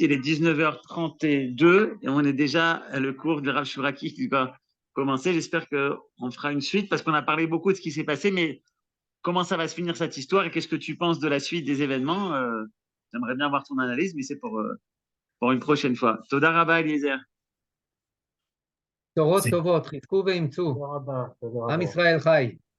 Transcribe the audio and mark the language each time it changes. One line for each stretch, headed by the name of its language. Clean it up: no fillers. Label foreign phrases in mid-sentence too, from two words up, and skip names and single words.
French: Il est 19h32 et on est déjà à le cours de Rav Shuraki qui va commencer. J'espère qu'on fera une suite parce qu'on a parlé beaucoup de ce qui s'est passé, mais comment ça va se finir cette histoire et qu'est-ce que tu penses de la suite des événements? J'aimerais bien voir ton analyse, mais c'est pour une prochaine fois.
Hebrew: תודה רבה, Eliezer. תורות טובות, חזקו ואמצו. עם ישראל חי.